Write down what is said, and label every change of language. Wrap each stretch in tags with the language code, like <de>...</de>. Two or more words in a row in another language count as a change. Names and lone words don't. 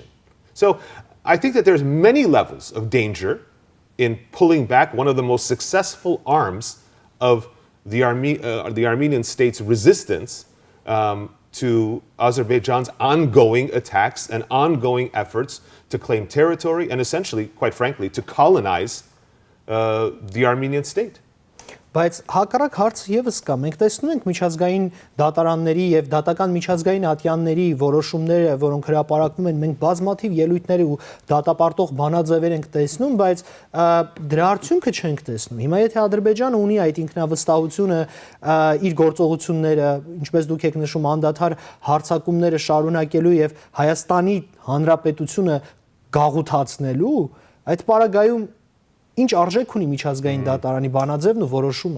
<en>So I think that there's many levels of danger in pulling back one of the most successful arms of the Armenian state's resistance to Azerbaijan's ongoing attacks and ongoing efforts to claim territory and essentially, quite frankly, to colonize the Armenian state.</en> <hy>Բայց հակառակ հարց եւս կա։ Մենք տեսնում ենք միջազգային դատարանների եւ դատական միջազգային ատյանների որոշումները, որոնք հրապարակվում են, մենք բազմաթիվ ելույթներ ու դատապարտող բանաձևեր ենք տեսնում, բայց դրա արդյունքը չենք տեսնում։ Հիմա եթե Ադրբեջանը ունի այդ ինքնավստահությունը իր գործողությունները, ինչպես դուք եք նշում, անդադար հարձակումները շարունակելու եւ Հայաստանի Հանրապետությունը գաղութացնելու, այդ պարագայում ինչ արժեք ունի միջազգային դատարանի բանաձևն ու որոշումը։</hy>